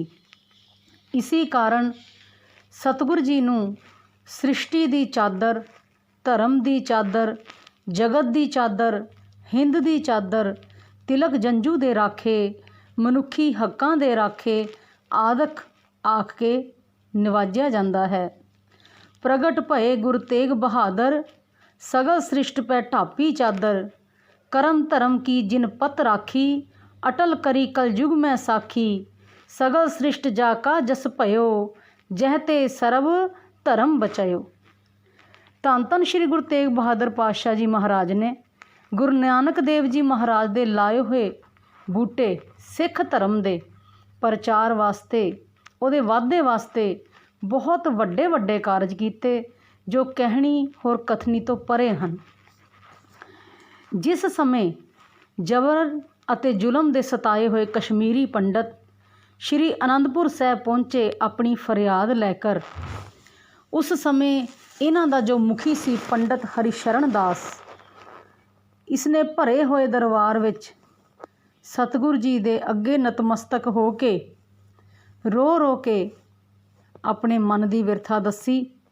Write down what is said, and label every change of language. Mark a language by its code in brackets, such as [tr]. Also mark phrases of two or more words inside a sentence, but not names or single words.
[pa] ਇਸੇ ਕਾਰਨ ਸਤਿਗੁਰੂ ਜੀ ਨੂੰ ਸ੍ਰਿਸ਼ਟੀ ਦੀ ਚਾਦਰ, ਧਰਮ ਦੀ ਚਾਦਰ, ਜਗਤ ਦੀ ਚਾਦਰ, ਹਿੰਦ ਦੀ ਚਾਦਰ, ਤਿਲਕ ਜੰਜੂ ਦੇ ਰਾਖੇ, ਮਨੁੱਖੀ ਹੱਕਾਂ ਦੇ ਰਾਖੇ ਆਦਿਕ ਆਖ ਕੇ ਨਿਵਾਜਿਆ ਜਾਂਦਾ ਹੈ। [bra] प्रगट भए गुरू तेग बहादर, सगल स्रिशट पै ढापी चादर। करम धर्म की जिन पत राखी, अटल करी कलयुग में साखी। सगल सृष्ट जाका जस भयो, जहते सर्व धर्म बचायो। [pa] ਧਨ ਧਨ ਸ਼੍ਰੀ ਗੁਰੂ ਤੇਗ ਬਹਾਦੁਰ ਪਾਤਸ਼ਾਹ ਜੀ ਮਹਾਰਾਜ ਨੇ ਗੁਰੂ ਨਾਨਕ ਦੇਵ ਜੀ ਮਹਾਰਾਜ ਦੇ ਲਾਏ ਹੋਏ ਬੂਟੇ ਸਿੱਖ ਧਰਮ ਦੇ ਪ੍ਰਚਾਰ ਵਾਸਤੇ, ਉਹਦੇ ਵਾਧੇ ਵਾਸਤੇ ਬਹੁਤ ਵੱਡੇ ਵੱਡੇ ਕਾਰਜ ਕੀਤੇ, ਜੋ ਕਹਿਣੀ ਹੋਰ ਕਥਨੀ ਤੋਂ ਪਰੇ ਹਨ। ਜਿਸ ਸਮੇਂ ਜਬਰ ਅਤੇ ਜ਼ੁਲਮ ਦੇ ਸਤਾਏ ਹੋਏ ਕਸ਼ਮੀਰੀ ਪੰਡਤ ਸ਼੍ਰੀ ਅਨੰਦਪੁਰ ਸਾਹਿਬ ਪਹੁੰਚੇ ਆਪਣੀ ਫਰਿਆਦ ਲੈ ਕਰ, ਉਸ ਸਮੇਂ ਇਹਨਾਂ ਦਾ ਜੋ ਮੁਖੀ ਸੀ ਪੰਡਤ ਹਰੀਸ਼ਰਨ ਦਾਸ, ਇਸਨੇ ਭਰੇ ਹੋਏ ਦਰਬਾਰ ਵਿੱਚ ਸਤਿਗੁਰੂ ਜੀ ਦੇ ਅੱਗੇ ਨਤਮਸਤਕ ਹੋ ਕੇ ਰੋ ਰੋ ਕੇ ਆਪਣੇ ਮਨ ਦੀ ਵਿਰਥਾ ਦੱਸੀ।